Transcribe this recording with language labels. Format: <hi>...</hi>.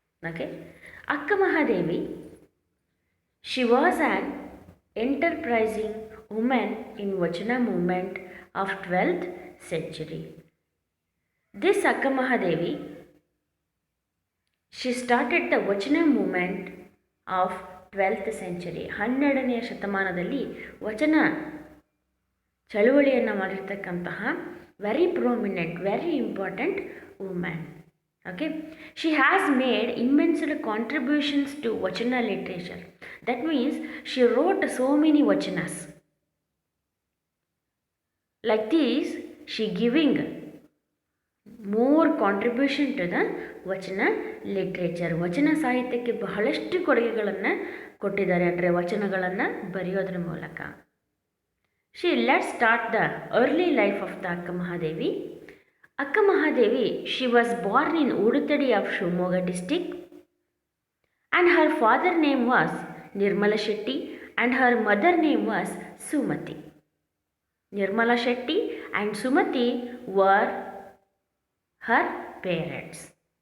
<en>Okay, Akka Mahadevi, she was an enterprising woman in Vachana movement of 12th century. This Akka Mahadevi, she started the Vachana movement of 12th century.</en> <kn>12ನೇ ಶತಮಾನದಲ್ಲಿ ವಚನ ಚಳುವಳಿಯನ್ನು ಮಾಡಿರ್ತಕ್ಕಂತಹ</kn> <en>Very prominent, very important women. Okay, she has made immense contributions to Vachana literature. That means she wrote so many Vachanas. Like this, she giving more contribution to the Vachana literature.</en> <kn>ವಚನ ಸಾಹಿತ್ಯಕ್ಕೆ ಬಹಳಷ್ಟು ಕೊಡುಗೆಗಳನ್ನು ಕೊಟ್ಟಿದ್ದಾರೆ, ಅಂದರೆ ವಚನಗಳನ್ನು ಬರೆಯೋದ್ರ ಮೂಲಕ.</kn> <en>Let's start the early life of the Akka Mahadevi. Akka Mahadevi, she was born in Udutadi of Shimoga district, and her father name was Nirmala Shetty and her mother name was Sumati. Nirmala Shetty and Sumati were her parents.</en>